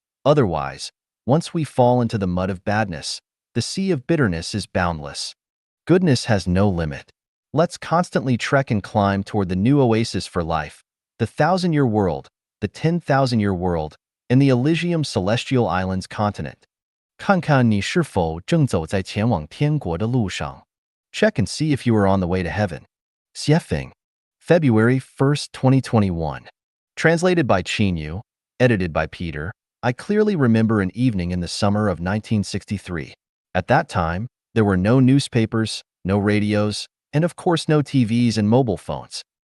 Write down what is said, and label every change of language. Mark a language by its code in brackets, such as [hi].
[en] Otherwise, once we fall into the mud of badness, the sea of bitterness is boundless. Goodness has no limit. Let's constantly trek and climb toward the new oasis for life, the 1,000-year world, the 10,000-year world, and the Elysium Celestial Islands continent. [zh] 看看你是否正走在前往天国的路上. [en] Check and see if you are on the way to heaven. Xiefeng, February 1st, 2021. Translated by Qinyu, edited by Peter. I clearly remember an evening in the summer of 1963. At that time, there were no newspapers, no radios, and of course no TVs and mobile phones.